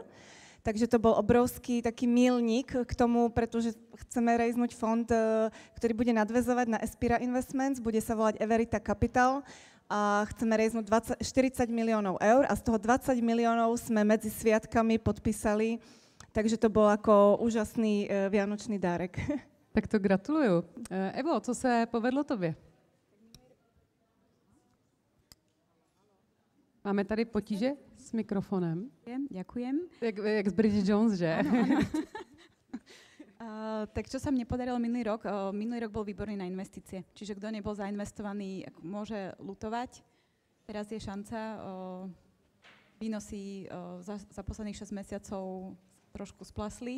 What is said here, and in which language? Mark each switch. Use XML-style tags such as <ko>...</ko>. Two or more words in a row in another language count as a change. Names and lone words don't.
<sk>Takže to bol obrovský taký milník k tomu, pretože chceme rejznúť fond, ktorý bude nadväzovať na Espira Investments, bude sa volať Everita Capital a chceme rejznúť 40 miliónov eur a z toho 20 miliónov sme medzi sviatkami podpísali, takže to bol ako úžasný vianočný dárek.</sk> <cs>Tak to gratuluju. Evo, co se povedlo tobě? Máme tady potíže s mikrofonem.</cs> <sk>Ďakujem.</sk> <cs>Jak z Bridget Jones, že?</cs> <sk>Áno. Tak čo sa mne podarilo minulý rok? Minulý rok bol výborný na investície. Čiže kto nebol zainvestovaný, môže lutovať. Teraz je šanca. Výnosy za posledných 6 mesiacov trošku splasli.</sk>